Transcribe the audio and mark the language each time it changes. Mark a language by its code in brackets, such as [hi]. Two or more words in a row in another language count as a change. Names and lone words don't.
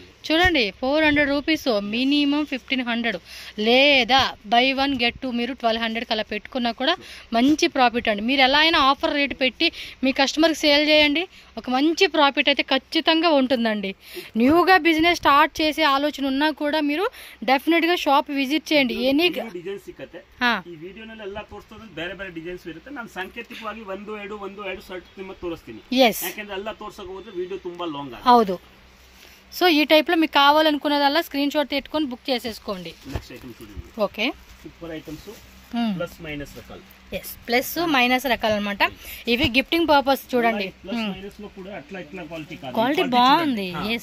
[te] చూడండి 400 రూపీస్ మినిమం 1500 లేదా [en] buy 1 get 2 [te] మీరు 1200 కలా పెట్టుకున్నా కూడా మంచి ప్రాఫిట్ అండి మీరు ఎలా అయినా [en] offer rate [te] పెట్టి మీ కస్టమర్కి సేల్ చేయండి ఒక మంచి ప్రాఫిట్ అయితే ఖచ్చితంగా ఉంటుందండి న్యూగా [en] business start [te] చేసే ఆలోచన ఉన్నా కూడా మీరు డెఫినెట్ గా [en] shop visit [te] చేయండి ఎనీ [kn] ಡಿಸೈನ್ ಸಿಕ್ಕತ್ತೆ ಈ ವಿಡಿಯೋನಲ್ಲಿ ಎಲ್ಲ ತೋರಿಸೋದು ಬೇರೆ ಬೇರೆ ಡಿಸೈನ್ಸ್ ಇರುತ್ತೆ ನಾನು ಸಾಂಕೇತಿಕವಾಗಿ 1 ಶರ್ಟ್ ನಿಮಗೆ ತೋರಿಸ್ತೀನಿ ಯಾಕಂದ್ರೆ ಎಲ್ಲ ತೋರಿಸೋಕೆ ಹೋದ್ರೆ ವಿಡಿಯೋ ತುಂಬಾ ಲಾಂಗ್ ಆಗುತ್ತೆ [te] ಹೌದು సో ఈ టైప్ లో మీకు కావాలనుకున్నదల్లా [en] screen shot [te] పెట్టుకొని బుక్ చేసేసుకోండి [en] next item [te] చూడండి ఓకే [en] super items plus minus [te] రకాలు yes [en] plus minus [te] రకాలు అన్నమాట ఇవి [en] gifting purpose [te] చూడండి [en] plus minus [te] లో కూడా అట్లా ఇట్లా క్వాలిటీ కాదు క్వాలిటీ బాగుంది yes